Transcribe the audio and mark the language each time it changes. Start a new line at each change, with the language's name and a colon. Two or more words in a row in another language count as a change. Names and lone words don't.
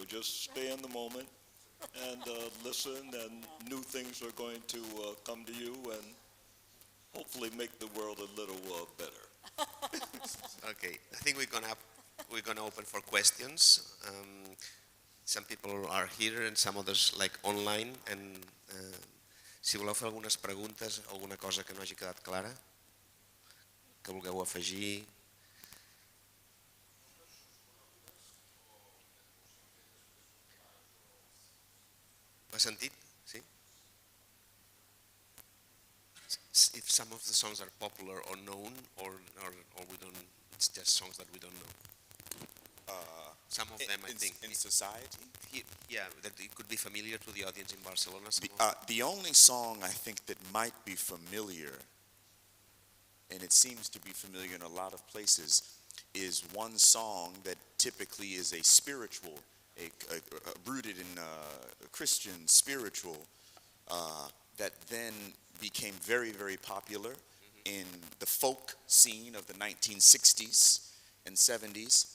English: Just stay in the moment and listen, and new things are going to come to you and hopefully make the world a little better. Okay, I think we're gonna open for questions. Some people are here and some others online, and
Catalan: si voleu fer algunes preguntes, alguna cosa que no hagi quedat clara, que vulgueu afegir. M'ha sentit? Sí?
English: If some of the songs are popular or known, or we don't, it's just songs that we don't know. Some of them, I think. In society? Yeah, that it could be familiar to the audience in Barcelona. The only song I think that might be familiar, and it seems to be familiar in a lot of places, is one song that typically is a spiritual, rooted in Christian spiritual, that then became very, very popular in the folk scene of the 1960s and 70s.